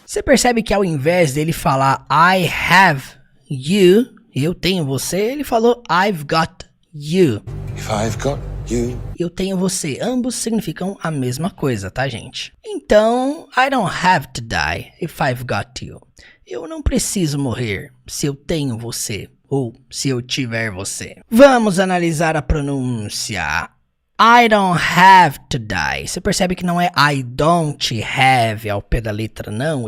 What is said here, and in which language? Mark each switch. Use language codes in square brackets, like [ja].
[pt] Você percebe que ao invés dele falar [en] I have you, [pt] eu tenho você, ele falou [en] I've got you. If I've got you. [pt] Eu tenho você. Ambos significam a mesma coisa, tá, gente? [en] Então, I don't have to die if I've got you. [pt] Eu não preciso morrer se eu tenho você ou se eu tiver você. Vamos analisar a pronúncia. [en] I don't have to die. [pt] Você percebe que não é [en] I don't have [pt] ao pé da letra, não.